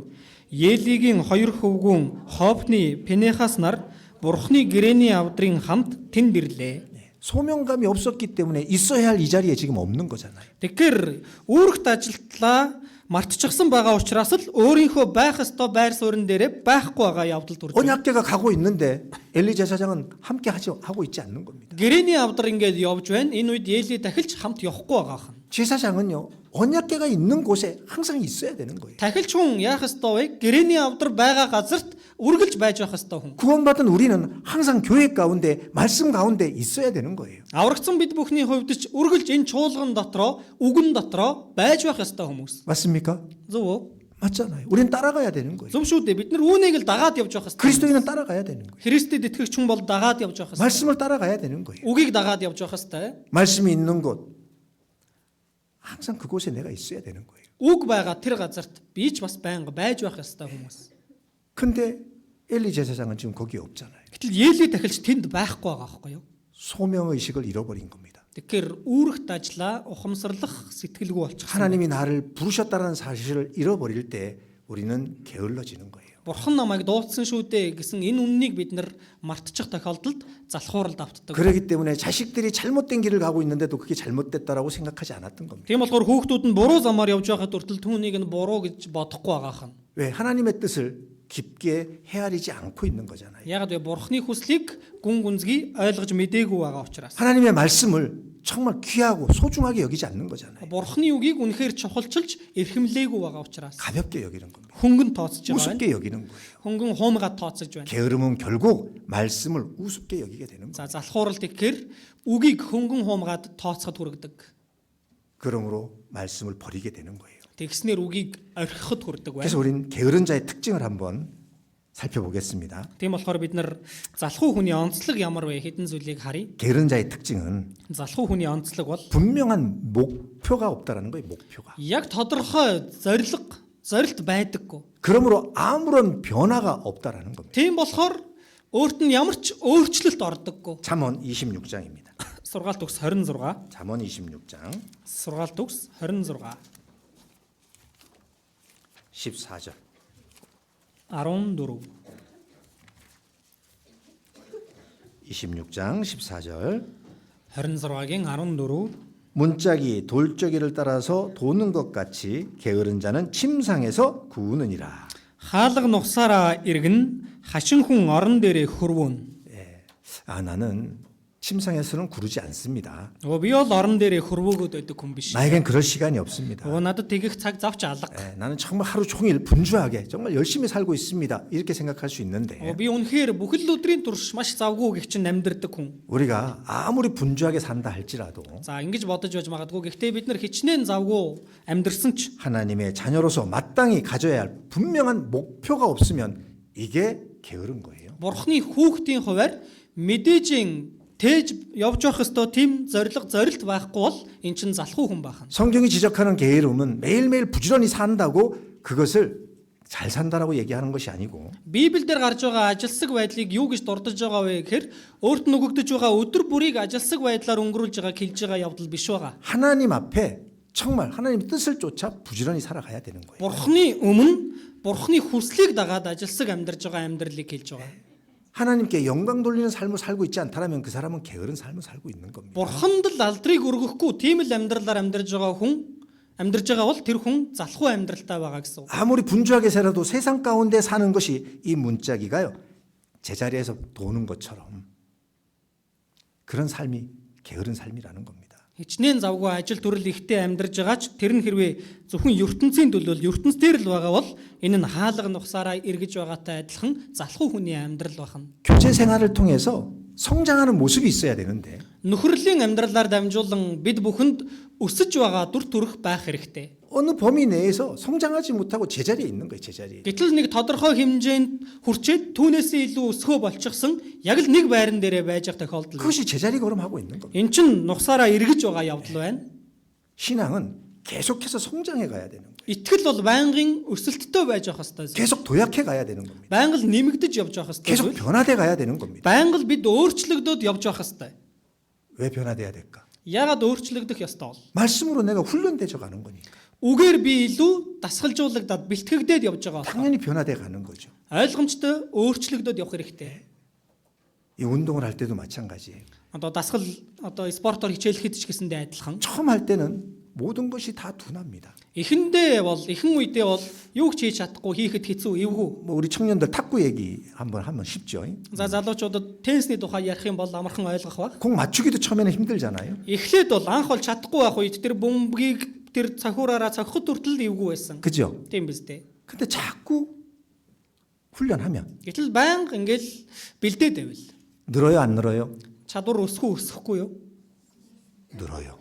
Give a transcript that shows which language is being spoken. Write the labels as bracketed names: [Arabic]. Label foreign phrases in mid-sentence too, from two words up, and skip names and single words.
[Mongolian] Елигийн хоёр хөвгүүн Хопны Пенехас нар Бурхны гэрэний авдрын хамт тэнд ирлээ. [Korean] 소명감이 없었기 때문에 있어야 할 이 자리에 지금 없는 거잖아요. [Mongolian] Тэгэхээр үүрэгт ажилтлаа мартчихсан байгаа учраас л өөрийнхөө байх ёстой байр суурин дээрээ байхгүй байгаа явдал төрж байна. [Korean] 언약궤가 가고 있는데 엘리 제사장은 함께 하고 있지 않는 겁니다. [Mongolian] Гэрэний авдар ингээд явж байна. Энэ үед Ели дахилч хамт явахгүй байгаа хан. [Korean] 제사장은요 언약궤가 있는 곳에 항상 있어야 되는 거예요. [Mongolian] Дахилч хүн яах ёстой вэ? Гэрэний авдар байгаа газарт үргэлж байж байх ёстой хүн. [Korean] 구원받은 우리는 항상 교회 가운데 말씀 가운데 있어야 되는 거예요. [Mongolian] Аврагдсан бид бүхний хувьд ч үргэлж энэ чуулган дотроо, үгэн дотроо байж байх ёстой хүмүүс. [Korean] 맞습니까? [Mongolian] Зөв үү? [Korean] 맞잖아요. 우리는 따라가야 되는 거예요. [Mongolian] Зөв шүү дээ. Бид нар үүнийг л дагаад явж байх ёстой. [Korean] 그리스도인은 따라가야 되는 거예요. [Mongolian] Христэд итгэгч хүн бол дагаад явж байх ёстой. [Korean] 말씀을 따라가야 되는 거예요. [Mongolian] Үгийг дагаад явж байх ёстой. [Korean] 말씀이 있는 곳 항상 그곳에 내가 있어야 되는 거예요. [Mongolian] Үг байгаа тэр газарт би ч бас байнга байж байх ёстой хүмүүс. [Korean] 근데 엘리 제사장은 지금 거기 없잖아요. [Mongolian] Гэтэл Ели дахилч тэнд байхгүй байгаа байхгүй юу? [Korean] 소명 의식을 잃어버린 겁니다. [Mongolian] Тэгэхээр үүрэгт ажлаа ухамсарлах сэтгэлгүй болчихсон. [Korean] 하나님이 나를 부르셨다는 사실을 잃어버릴 때 우리는 게을러지는 거예요. [Mongolian] Бурхан намайг дуудсан шүү дээ гэсэн энэ үннийг бид нар мартчих тохиолдолд залхууралд автдаг. [Korean] 그렇기 때문에 자식들이 잘못된 길을 가고 있는데도 그게 잘못됐다라고 생각하지 않았던 겁니다. [Mongolian] Тийм болохоор хүүхдүүд нь буруу замаар явж байхад хүртэл түүнийг нь буруу гэж бодохгүй байгаа хан. [Korean] 왜 하나님의 뜻을 깊게 헤아리지 않고 있는 거잖아요. [Mongolian] Ягаад вэ? Бурханы хүслийг гүн гүнзгий ойлгож мэдээгүй байгаа учраас. [Korean] 하나님의 말씀을 정말 귀하고 소중하게 여기지 않는 거잖아요. [Mongolian] Бурханы үгийг үнэхээр чухалчилж эрхэмлээгүй байгаа учраас [Korean] 가볍게 여기는 겁니다. [Mongolian] хөнгөн тооцож байгаа. [Korean] 우습게 여기는 거예요. [Mongolian] Хөнгөн хуумгаад тооцож байна. [Korean] 게으름은 결국 말씀을 우습게 여기게 되는 거예요. [Mongolian] За залхууралт гэхээр үгийг хөнгөн хуумгаад тооцоход хүргэдэг. [Korean] 그러므로 말씀을 버리게 되는 거예요. [Mongolian] Тэгснэр үгийг орхиход хүрдэг байна. [Korean] 그래서 우리는 게으른 자의 특징을 한번 살펴보겠습니다. [Mongolian] Тийм болохоор бид нар залхуу хүний онцлог ямар вэ? Хэдэн зүйлийг харъя. [Korean] 게으른 자의 특징은 [Mongolian] Залхуу хүний онцлог бол [Korean] 분명한 목표가 없다라는 거예요. 목표가. [Mongolian] яг тодорхой зорилт байдаггүй. [Korean] 그러므로 아무런 변화가 없다라는 겁니다. [Mongolian] Тийм болохоор өөрт нь ямар ч өөрчлөлт ордоггүй. [Korean] 잠언 26장입니다. [Mongolian] Сургаалт төгс 26. [Korean] 잠언 26장 [Mongolian] Сургаалт төгс 26. [Korean] 14절. 14. 26장 14절. [Mongolian] 26-гийн 14. [Korean] 문짝이 돌저기를 따라서 도는 것 같이 게으른 자는 침상에서 구우느니라. [Mongolian] Хаалга нухсаараа иргэн хашин хүн орон дээрээ хөрвөн. [Korean] 나는 침상에서는 구르지 않습니다. [Mongolian] Би бол орон дээрээ хөрвөөгөөд байдаг хүн биш. [Korean] 나에겐 그럴 시간이 없습니다. [Mongolian] Надад тэгэх цаг завч алга. [Korean] 나는 정말 하루 종일 분주하게 정말 열심히 살고 있습니다. 이렇게 생각할 수 있는데 [Mongolian] Би үнэхээр бүхэл өдрийн турш маш завгүй гэх чинь амьдэрдэг хүн. [Korean] 우리가 아무리 분주하게 산다 할지라도 [Mongolian] За ингэж бодож байж магадгүй. Гэхдээ бид нар хичнээн завгүй амьдэрсэн ч [Korean] 하나님의 자녀로서 마땅히 가져야 할 분명한 목표가 없으면 이게 게으른 거예요. [Mongolian] Бурхны хүүхдийн хуваар мэдээжийн тээж явж явах ёстой тийм зорилт байхгүй бол эн чинь залхуу хүн бахан. [Korean] 성경이 지적하는 게으름은 매일매일 부지런히 산다고 그것을 잘 산다라고 얘기하는 것이 아니고 [Mongolian] Библиэлд гарч байгаа ажилсаг байдлыг юу гэж дурдж байгаа вэ гэхээр өөрт нь өгөгдөж байгаа өдөр бүрийг ажилсаг байдлаар өнгөрүүлж байгааг хэлж байгаа явдал биш байгаа. [Korean] 하나님 앞에 정말 하나님의 뜻을 쫓아 부지런히 살아가야 되는 거예요. [Mongolian] Бурхны өмнө Бурхны хүслийг дагаад ажилсаг амьдарж байгаа амьдралыг хэлж байгаа. [Korean] 하나님께 영광 돌리는 삶을 살고 있지 않다면 그 사람은 게으른 삶을 살고 있는 겁니다. [Mongolian] Бурханд л алдрыг өргөхгүй тийм л амьдралаар амьдарж байгаа бол тэр хүн залхуу амьдралтай байгаа гэсэн үг. [Korean] 아무리 분주하게 살아도 세상 가운데 사는 것이 이 문자기가요. 제자리에서 도는 것처럼 그런 삶이 게으른 삶이라는 겁니다. [Mongolian] Хичнээн завгүй ажил төрөл ихтэй амьдарж байгаа ч тэр нь хэрвээ зөвхөн ертөнцийн төлөөл ертөнц дээр л байгаа бол энэ нь хаалга нухсаараа эргэж байгаатай адилхан залхуу хүний амьдрал байна. [Korean] 교제 생활을 통해서 성장하는 모습이 있어야 되는데 [Mongolian] Нөхөрлийн амьдралаар дамжуулан бид бүхэнд өсөж байгаа дүр төрх байх хэрэгтэй. [Korean] 어느 범위 내에서 성장하지 못하고 제자리에 있는 거예요. 제자리에. [Mongolian] Гэтэл нэг тодорхой хэмжээнд хүрчээд түүнээсээ илүү өсгөө болчихсон яг л нэг байран дээрээ байж байгаа тохиолдол. [Korean] 그것이 제자리 걸음하고 있는 겁니다. [Mongolian] Эн чин нухсаараа эргэж байгаа явдал байна. [Korean] 신앙은 계속해서 성장해 가야 되는 거예요. [Mongolian] Итгэл бол байнгын өсөлттэй байж явах хэрэгтэй. [Korean] 계속 도약해 가야 되는 겁니다. [Mongolian] Байнга л нэмэгдэж явж явах [Korean] 계속 [Mongolian] хэрэгтэй. [Korean] 변화돼 가야 되는 겁니다. [Mongolian] Байнга л бид өөрчлөгдөд явж явах хэрэгтэй. [Korean] 왜 변화돼야 될까? [Mongolian] Яагаад өөрчлөгдөх ёстой бол? [Korean] 말씀으로 내가 훈련되져 가는 거니까. [Mongolian] Үгээр би илүү дасгалжуулагдаад бэлтгэгдээд явж байгаа. [Korean] 당연히 변화돼 가는 거죠. [Mongolian] Ойлгомжтой өөрчлөгдөд явах хэрэгтэй. [Korean] 이 운동을 할 때도 마찬가지예요. [Mongolian] Одоо спортоор хичээлэхэд ч гэсэндээ адилхан. [Korean] 처음 할 때는 모든 것이 다 둔합니다. [Mongolian] Ихэнх үедээ бол юу ч хийж чадахгүй хийхэд хэцүү эвгүй. [Korean] 뭐 우리 청년들 탁구 얘기 한번 하면 쉽죠. [Mongolian] За залуучуудад теннисний тухай ярих юм бол амархан ойлгох баг. [Korean] 공 맞추기도 처음에는 힘들잖아요. [Mongolian] Эхлээд бол анх бол чадахгүй байх үед тэр бөмбөгийг тэр цахиураараа цогхот хүртэл эвгүй байсан. [Korean] 그죠? [Mongolian] Тийм биз дээ. [Korean] 근데 자꾸 훈련하면 [Mongolian] Гэтэл байнга ингээл бэлдээд байвал [Korean] 늘어요, 안 늘어요? [Mongolian] чадвар өсөхгүй юу? [Korean] 늘어요.